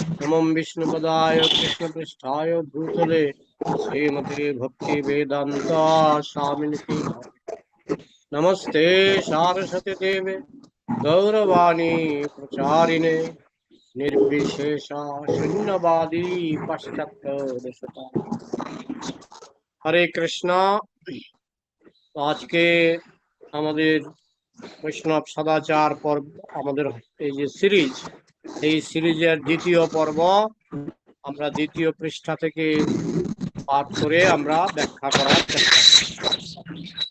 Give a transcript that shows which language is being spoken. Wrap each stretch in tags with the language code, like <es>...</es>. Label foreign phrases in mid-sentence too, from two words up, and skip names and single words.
<sa>नमो विष्णुपदाय कृष्णपृष्ठाय भूतले श्रीमते भक्ति वेदांत स्वामिनिति नमस्ते सारस्वती देवे गौरवाणी प्रचारिणे निर्विशेष शून्यवादी पाश्चात्य देशता। हरे कृष्णा।</sa> <bn>আজকে আমাদের বৈষ্ণব সদাচার পর্ব, আমাদের এই যে সিরিজ, এই সিরিজের দ্বিতীয় পর্ব আমরা দ্বিতীয় পৃষ্ঠা থেকে পাঠ করে আমরা ব্যাখ্যা করার চেষ্টা করি।</bn>